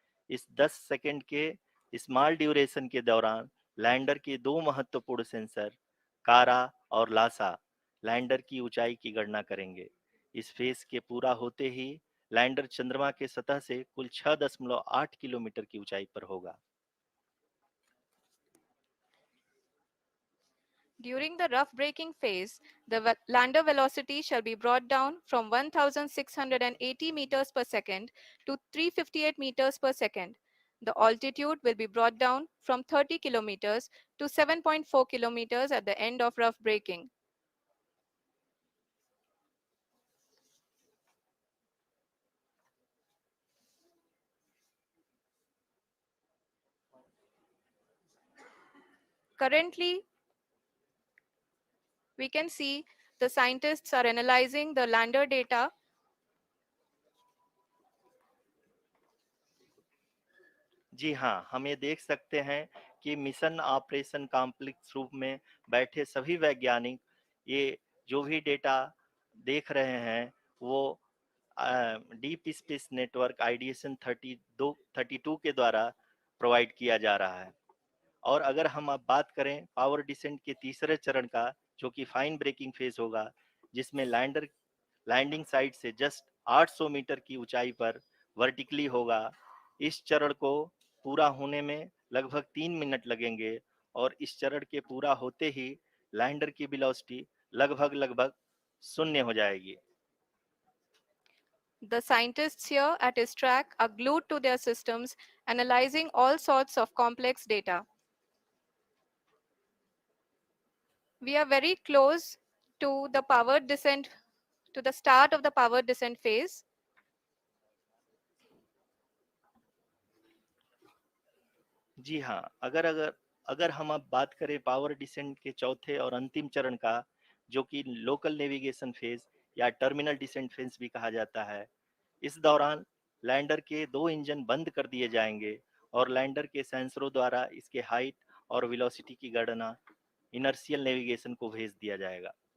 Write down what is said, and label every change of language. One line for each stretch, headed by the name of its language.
Hindi: इस 10 सेकंड के small duration के दौरान लैंडर के दो महत्वपूर्ण सेंसर, कारा और लासा, लैंडर की ऊंचाई की गणना करेंगे। इस फेज के पूरा होते ही लैंडर चंद्रमा के सतह से कुल 6.8 किलोमीटर की ऊंचाई पर होगा।
English: During the rough braking phase, the lander velocity shall be brought down from 1680 meters per second to 358 meters per second. The altitude will be brought down from 30 kilometers to 7.4 kilometers at the end of rough braking. Currently, we can see the scientists are analyzing the lander data.
Hindi: जी हाँ, हम ये देख सकते हैं कि mission operation complex रूप में बैठे सभी वैज्ञानिक ये जो भी डेटा देख रहे हैं वो डीप स्पेस नेटवर्क आइडिएशन 32 के द्वारा प्रोवाइड किया जा रहा है। और अगर हम अब बात करें पावर डिसेंट के तीसरे चरण का, जो कि फाइन ब्रेकिंग फेज होगा, जिसमें लैंडर लैंडिंग साइट से जस्ट 800 मीटर की ऊंचाई पर वर्टिकली होगा। इस चरण को पूरा होने में लगभग 3 मिनट लगेंगे और इस चरण के पूरा होते ही लैंडर की वेलोसिटी लगभग लगभग शून्य हो जाएगी।
English: The scientists here at ISTRAC are glued to their systems, analyzing all sorts of complex data. We are very close to the power descent, to the start of the power descent phase.
Hindi: जी हाँ, अगर अगर अगर हम अब बात करें power descent के चौथे और अंतिम चरण का, जो कि लोकल नेविगेशन फेज या टर्मिनल डिसेंट फेज भी कहा जाता है, इस दौरान लैंडर के दो इंजन बंद कर दिए जाएंगे और लैंडर के सेंसरों द्वारा इसके हाइट और वेलोसिटी की गणना इनर्शियल नेविगेशन को भेज दिया जाएगा।